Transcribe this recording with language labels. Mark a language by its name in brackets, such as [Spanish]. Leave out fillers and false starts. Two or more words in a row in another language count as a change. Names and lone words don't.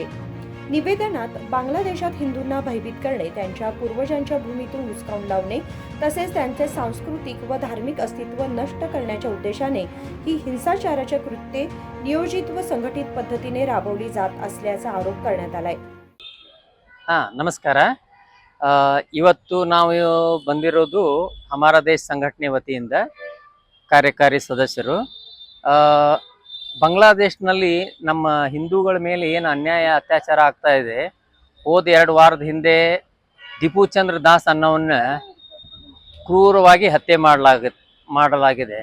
[Marathi] निवेदनात बांगलादेशात हिंदूंना भयभीत करणे, त्यांच्या पूर्वजांच्या भूमीतून हुसकावून लावणे तसेच त्यांचे सांस्कृतिक व धार्मिक अस्तित्व नष्ट करण्याच्या उद्देशाने ही हिंसाचाराची कृत्ये नियोजित व संघटित पद्धतीने राबवली जात असल्याचा आरोप करण्यात आलाय। [Kannada] ನಮಸ್ಕಾರ। ಇವತ್ತು ನಾವು ಬಂದಿರೋದು ಹಮಾರ ದೇಶ ಸಂಘಟನೆ ವತಿಯಿಂದ ಕಾರ್ಯಕಾರಿ ಸದಸ್ಯರು ಬಾಂಗ್ಲಾದೇಶನಲ್ಲಿ ನಮ್ಮ ಹಿಂದೂಗಳ ಮೇಲೆ ಏನು ಅನ್ಯಾಯ ಅತ್ಯಾಚಾರ ಆಗ್ತಾ ಇದೆ, ಹೋದ 2 ವಾರದ ಹಿಂದೆ ದೀಪಚಂದ್ರ ದಾಸ್ ಅನ್ನೋವನ್ನ ಕ್ರೂರವಾಗಿ ಹತ್ಯೆ ಮಾಡಲಾಗಿದೆ।